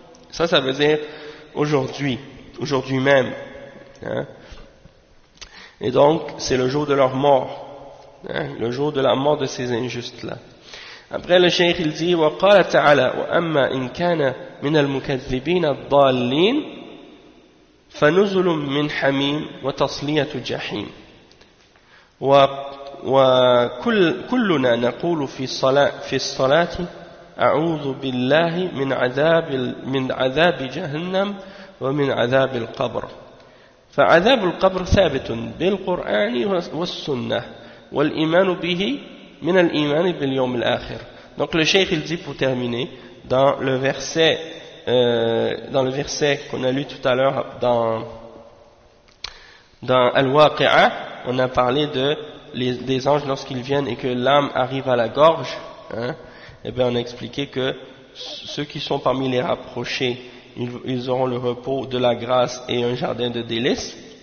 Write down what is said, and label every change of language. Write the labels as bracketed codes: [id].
[fr] Ça veut dire aujourd'hui même. Et donc c'est le jour de leur mort, le jour de la mort de ces injustes-là. Après le cheikh il dit [ar] وقال تعالى وأما إن كان من المكذبين الضالين فنزل من حميم وتصلية جحيم وكلنا نقول في الصلاة أعوذ بالله من عذاب جهنم ومن عذاب القبر فعذاب القبر ثابت بالقرآن والسنة والإيمان به من الإيمان باليوم الآخر. [fr] Donc le cheikh il dit pour terminer dans le verset qu'on a lu tout à l'heure dans Al-Waqi'a, on a parlé des anges lorsqu'ils viennent et que l'âme arrive à la gorge, et bien on a expliqué que ceux qui sont parmi les rapprochés, ils auront le repos de la grâce et un jardin de délices.